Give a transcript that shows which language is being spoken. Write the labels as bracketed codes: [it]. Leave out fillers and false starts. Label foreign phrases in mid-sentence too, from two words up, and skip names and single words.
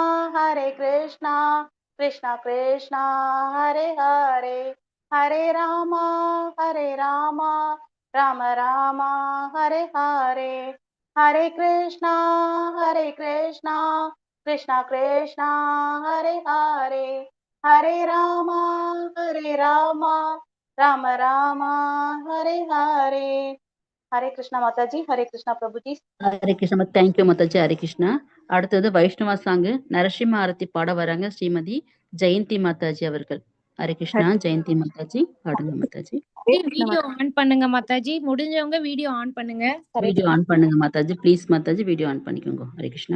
[sa] कृष्णा कृष्णा हरे हरे हरे रामा राम राम हरे हरे हरे कृष्णा कृष्णा कृष्णा हरे हरे हरे राम राम राम हरे हरे हरे कृष्णा माता जी हरे कृष्णा प्रभु जी [ta] ஹரே கிருஷ்ணா. தேங்க்யூ மாதாஜி. ஹரே கிருஷ்ணா. அடுத்தது வைஷ்ணவா சாங்கு நரசிம்ம ஆரத்தி பாட வராங்க ஸ்ரீமதி ஜெயந்தி மாதாஜி அவர்கள். ஹரே கிருஷ்ணா. ஜெயந்தி மாதாஜி பாடுங்க மாதாஜி. [en] video on [ta] பண்ணுங்க மாதாஜி. முடிஞ்சவங்க [en] video on [ta] பண்ணுங்க. [en] video on [ta] பண்ணுங்க மாதாஜி. ப்ளீஸ் மாதாஜி [en] video on [ta] பண்ணிக்கோங்க. ஹரே கிருஷ்ணா.